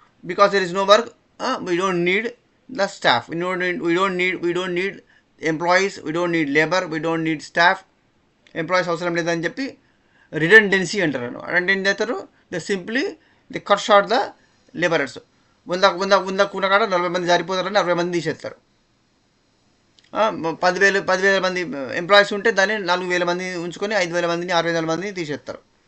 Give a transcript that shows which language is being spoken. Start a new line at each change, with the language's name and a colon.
English: Because there is no work, we don't need the staff. We don't need employees, we don't need labor, we don't need staff.
Telugu: Employees అవసరం లేదని చెప్పి redundancy అంటారు. అంటే ఏం చేస్తారు?
English: They simply the cut short the labourers.
Telugu: 100 Koona కాడ 40 మంది జారిపోతారని 60 మంది తీసేస్తారు. 10,000 మంది ఎంప్లాయీస్ ఉంటే దాన్ని 4,000 మంది ఉంచుకొని 5,000 మందిని 6,000 మందిని తీసేస్తారు.